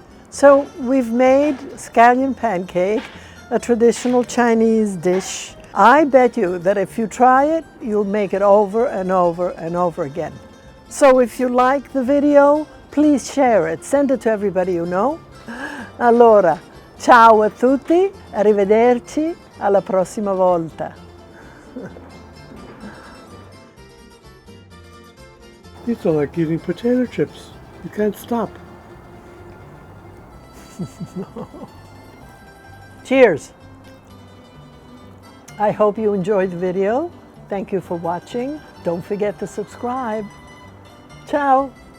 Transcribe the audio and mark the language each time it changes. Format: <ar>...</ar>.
<en>So we've made scallion pancake, a traditional Chinese dish. I bet you that if you try it, you'll make it over and over and over again. So if you like the video, please share it. Send it to everybody you know.</en> <it>Allora, ciao a tutti, arrivederci, alla prossima volta.</it> <en>It's like eating potato chips. You can't stop. Cheers! I hope you enjoyed the video. Thank you for watching. Don't forget to subscribe. Ciao!</en>